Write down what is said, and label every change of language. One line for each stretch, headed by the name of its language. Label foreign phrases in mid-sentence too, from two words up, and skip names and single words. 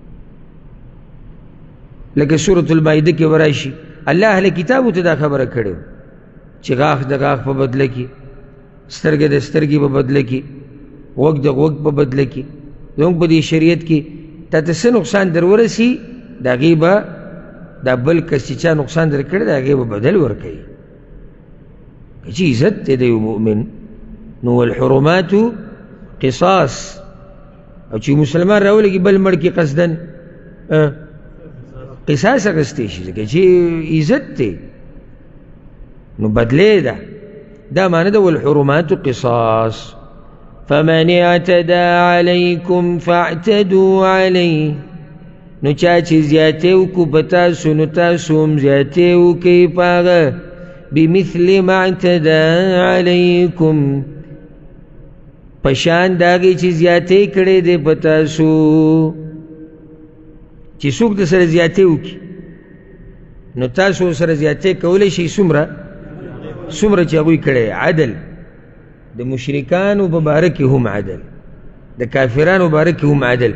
Pashto: لکه سورة المائده کې وراشي الله اهل کتابو ته دا خبره کړې چې غاښ د غاښ په بدله کې، سترګه د سترګې په بدله کې، غوږ د غوږ په بدله کې، زموږ په دې شریعت کې تا ته څه نقصان در ورسي د هغې به دا بل کس چې چا نقصان در کړی د هغې به بدل ورکوي که چې عزت دی د یو مؤمن. نو
Arabic: والحرمات قصاص،
Pashto: او چې مسلمان راولګي بل مړ کې قصدن قصاص اخیستی شي ځکه چې عزت دی، نو بدلی ده. دا معنی ده
Arabic: والحرمات قصاص. فمن اعتدى عليكم فاعتدوا عليه،
Pashto: نو چا چې زیاتې وکړو په تاسو نو تاسو هم زیاتې وکړئ په هغه
Arabic: بمثل ما اعتدى عليكم،
Pashto: په شان د هغې چې زیاتې کړی دی په تاسو. چې څوک د سره زیاتې وکړي نو تاسو سره زیاتې کولی شئ څومره چې هغوی کړی عدل. د مشرکانو په باره کې هم عدل، د کافرانو په باره کې هم عدل.